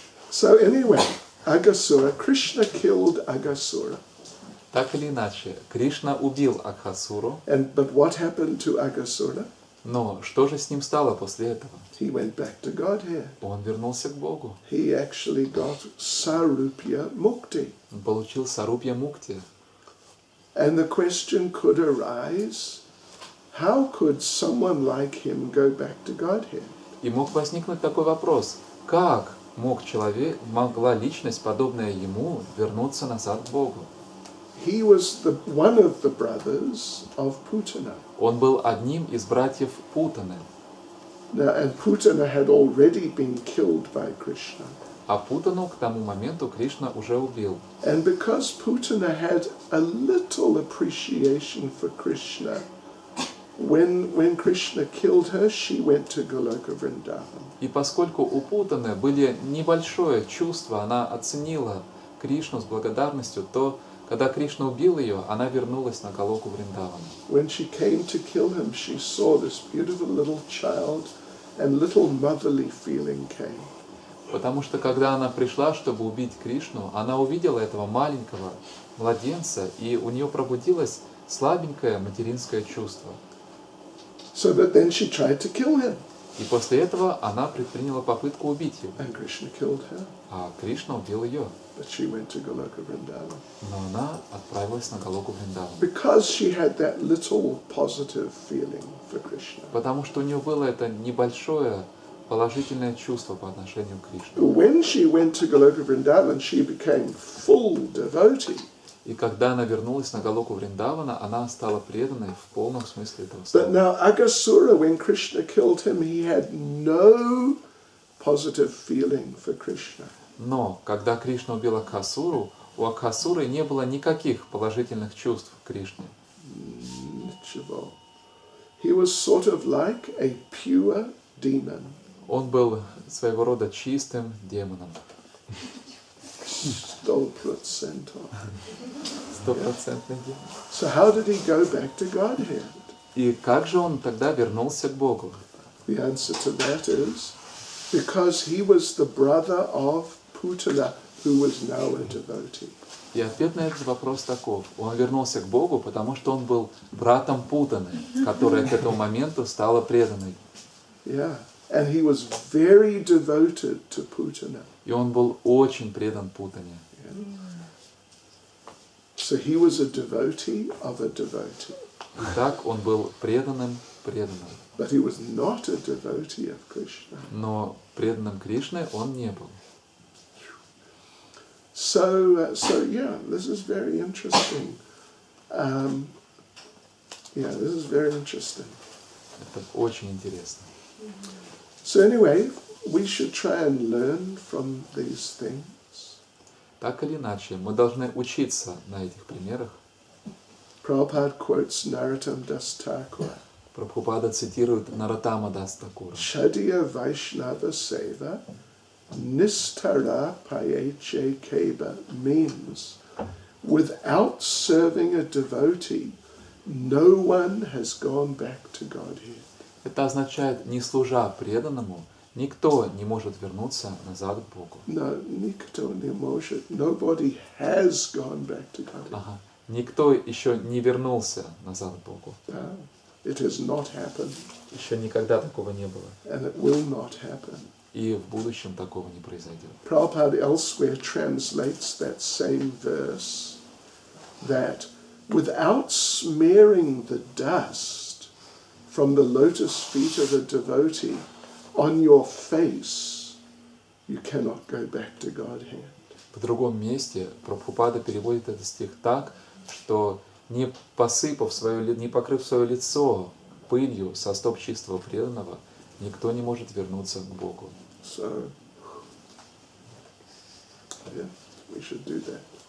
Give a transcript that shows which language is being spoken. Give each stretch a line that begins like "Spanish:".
English: So anyway, Aghasura, Krishna killed Aghasura.
Russian: Так или иначе, Кришна убил Акхасуру,
English: But what happened to Aghasura?
Russian: но что же с ним стало после этого?
English: He went back to Godhead.
Russian: Он вернулся к Богу.
English: He actually got Sarupya Mukti.
Russian: Он получил Сарупья Мукти.
English: And the question could arise, how could someone like him go back to Godhead?
Russian: И мог возникнуть такой вопрос, как могла личность, подобная ему, вернуться назад к Богу?
English: He was one of the brothers of Putana.
Russian: Он был одним из братьев Путаны.
English: Now, and Putana had already been killed by Krishna.
Russian: А Путану к тому моменту Кришна уже убил.
English: And because Putana had a little appreciation for Krishna, when Krishna killed her, she went to Goloka Vrindavan.
Russian: И поскольку у Путаны были небольшое чувство, она оценила Кришну с благодарностью, то когда Кришна убил ее, она вернулась на Галоку Вриндавана.
English: When she came to kill him, she saw this beautiful little child, and little motherly feeling came.
Russian: Потому что когда она пришла, чтобы убить Кришну, она увидела этого маленького младенца, и у нее пробудилось слабенькое материнское чувство.
English: So that then she tried to kill him.
Russian: И после этого она предприняла попытку убить его.
English: And Krishna killed her.
Russian: А Кришна убил ее.
English: But she went to Goloka Vrindavan.
Russian: Но она отправилась на Галоку Вриндаван.
English: Because she had that little positive feeling for Krishna.
Russian: Потому что у нее было это небольшое положительное чувство по отношению к Кришне.
English: When she went to Goloka Vrindavan, she became full devotee.
Russian: И когда она вернулась на Галоку Вриндавана, она стала преданной в полном смысле этого
English: But
Russian: слова.
English: now Aghasura, when Krishna killed him, he had no positive feeling for Krishna.
Russian: Но когда Кришна убил Акхасуру, у Акхасуры не было никаких положительных чувств к Кришне.
English: He was sort of like a pure demon.
Russian: Он был своего рода чистым демоном.
English: 100%.
Russian: 100%.
English: So how did he go back to Godhead?
Russian: И как же он тогда вернулся к Богу?
English: The answer to that is because he was the brother of Putana, who was now a devotee.
Russian: И ответ на этот вопрос таков. Он вернулся к Богу, потому что он был братом Путаны, которая к этому моменту стала преданной.
English: Yeah, and he was very devoted to Putana.
Russian: И он был очень предан Путане.
English: So he was a devotee of a devotee.
Russian: Итак, он был преданным.
English: But he was not a devotee of Krishna.
Russian: Но преданным Кришне он не был.
English: So yeah, this is very interesting. This is very interesting.
Russian: Это очень интересно.
English: So anyway, we should try and learn from these things.
Russian: Так или иначе, мы должны учиться на этих примерах.
English: Prabhupada quotes Narottam Das Thakur.
Russian: Прабхупада цитирует Нароттама Дас Такура.
Bangla: Shadiya Vaishnava Seva Nistara Payeche Keba
English: means without serving a devotee, no one has gone back to Godhead.
Russian: Это означает, не служа преданному, никто не может вернуться назад к Богу.
English: No,
Russian: nikto ne может.
English: Nobody has gone back to Godhead.
Russian: Ага. Никто еще не вернулся назад к Богу.
English: It has not happened.
Russian: Еще никогда такого не было.
English: And it will not happen.
Russian: И в будущем такого не произойдет.
English: Prabhupada elsewhere translates that same verse that without smearing the dust from the lotus feet of a devotee on your face, you cannot go back to Godhead.
Russian: В другом месте Прабхупада переводит этот стих так, что не покрыв свое лицо пылью со стоп чистого преданного, никто не может вернуться к Богу.
English: So, yeah, we should do that.